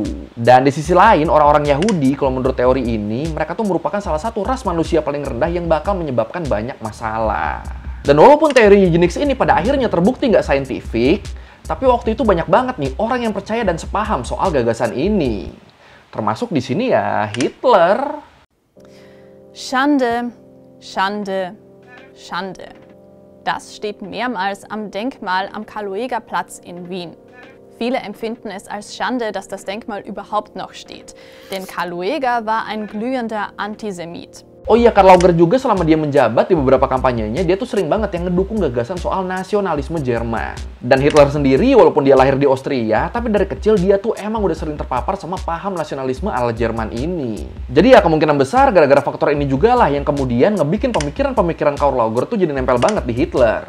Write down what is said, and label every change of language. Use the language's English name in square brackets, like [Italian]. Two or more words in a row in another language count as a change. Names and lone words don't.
[Indonesian] Dan di sisi lain, orang-orang Yahudi, kalau menurut teori ini, mereka tuh merupakan salah satu ras manusia paling rendah yang bakal menyebabkan banyak masalah. Dan walaupun teori eugenics ini pada akhirnya terbukti nggak saintifik, tapi waktu itu banyak banget nih orang yang percaya dan sepaham soal gagasan ini. Termasuk di sini ya Hitler. [German] Schande, Schande, Schande. Das steht mehrmals am Denkmal am Karl-Lueger-Platz in Wien. Viele empfinden es als Schande, dass das Denkmal überhaupt noch steht, denn Karl Lueger war ein glühender Antisemit. [Indonesian] Oh iya, Karl Lueger juga selama dia menjabat di beberapa kampanyenya, dia tuh sering banget yang ngedukung gagasan soal nasionalisme Jerman. Dan Hitler sendiri, walaupun dia lahir di Austria, tapi dari kecil dia tuh emang udah sering terpapar sama paham nasionalisme ala Jerman ini. Jadi ya kemungkinan besar gara-gara faktor ini juga lah yang kemudian ngebikin pemikiran-pemikiran Karl Lueger tuh jadi nempel banget di Hitler.